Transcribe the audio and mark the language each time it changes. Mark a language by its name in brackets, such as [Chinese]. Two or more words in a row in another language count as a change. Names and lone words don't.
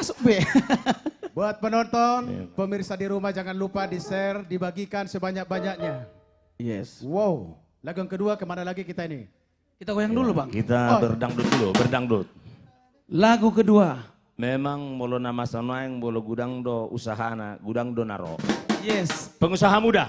[Indonesian] capek. Buat penonton, pemirsa di rumah jangan lupa di-share, dibagikan sebanyak-banyaknya. Yes. Wow, lagu yang kedua kemana lagi kita ini? Kita goyang dulu Bang. Kita berdangdut dulu, berdangdut. Lagu kedua. [Batak Toba] Memang molo nama sanoang bolo gudang do usahana, gudang do naro. [Indonesian] Yes. Pengusaha muda.